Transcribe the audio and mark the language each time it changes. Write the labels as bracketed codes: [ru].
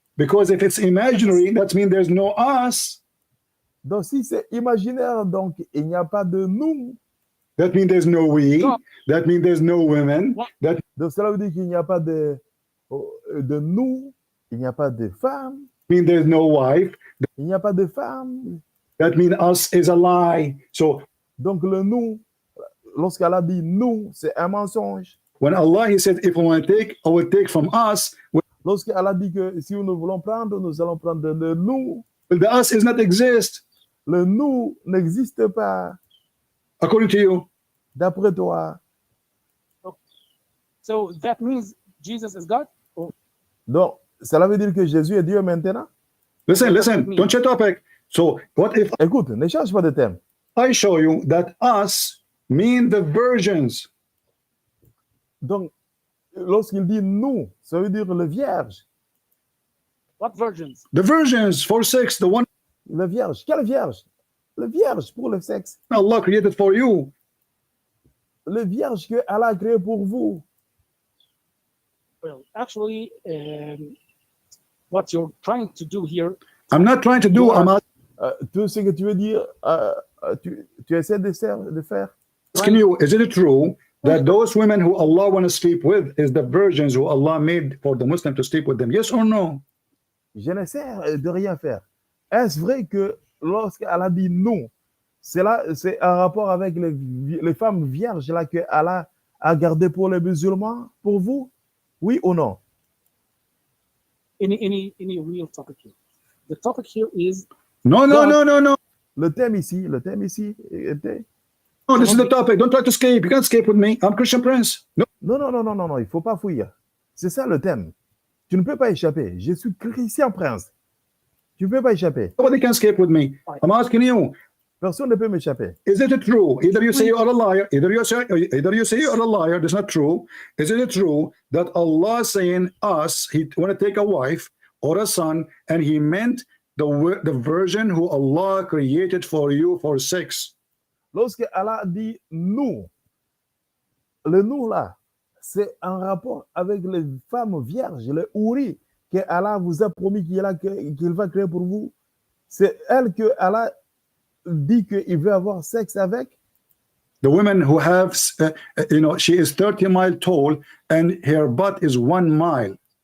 [en] Because if it's imaginary, that means there's no us. [fr] Donc, si c'est imaginaire, donc, il n'y a pas de nous. [en] That means there's no we. That means there's no women. [fr] Donc, cela veut dire qu'il n'y a pas de nous. Il n'y a pas de femmes. [en] That means there's no wife. [fr] Il n'y a pas de femmes. [en] That means us is a lie. So, [fr] donc, le nous, lorsqu'Allah dit nous, c'est un mensonge. [en] When Allah he said, if we want to take, I will take from us. [fr] Lorsqu'Allah dit que si nous voulons prendre, nous allons prendre le nous. [en] But the us is not exist. [fr] Le nous n'existe pas. [en] According to you. [fr] D'après toi. [en] So that means Jesus is God? [fr] Donc, cela veut dire que Jésus est Dieu maintenant? [en] Listen, don't change topic. So, what if... [fr] Écoute, ne change pas de thème. [en] I show you that us mean the virgins. [fr] Donc, lorsqu'il dit nous, ça veut dire le vierge. [en] What virgins? The virgins for sex, the one. [fr] Le vierge. Quelle vierge? Le vierge pour le sexe. [en] Allah created for you. [fr] Le vierge que Allah a créé pour vous. [en] Well, actually, what you're trying to do here. I'm not trying to do. [fr] Tout ce que tu veux dire, tu essaies de faire. [en] Asking you, is it true that those women who Allah want to sleep with is the virgins who Allah made for the Muslim to sleep with them? Yes or no? [fr] Je n'essaie de rien faire. Est-ce vrai que lorsqu'Allah dit non, c'est un rapport avec les femmes vierges là que Allah a gardé pour les musulmans, pour vous? Oui ou non? [en] Any real topic here. The topic here is... No. [fr] Le thème ici était... [en] No, this is the topic. Don't try to escape. You can't escape with me. I'm Christian Prince. No. [fr] Non, il ne faut pas fuir. C'est ça le thème. Tu ne peux pas échapper. Je suis Christian Prince. Tu ne peux pas échapper. [en] Nobody can escape with me. I'm asking you. [fr] Personne ne peut m'échapper. [en] Is it true? Either you say you are a liar. Either you say you are a liar. That's not true. Is it true that Allah saying us, He want to take a wife or a son, and He meant the virgin who Allah created for you for sex? [fr] Lorsque Allah dit nous, le nous là, c'est un rapport avec les femmes vierges, les houris, que Allah vous a promis qu'il va créer pour vous. C'est elle que Allah dit qu'il veut avoir sexe avec. [en] The women who have, she is 30 miles tall and her butt is 1 mile.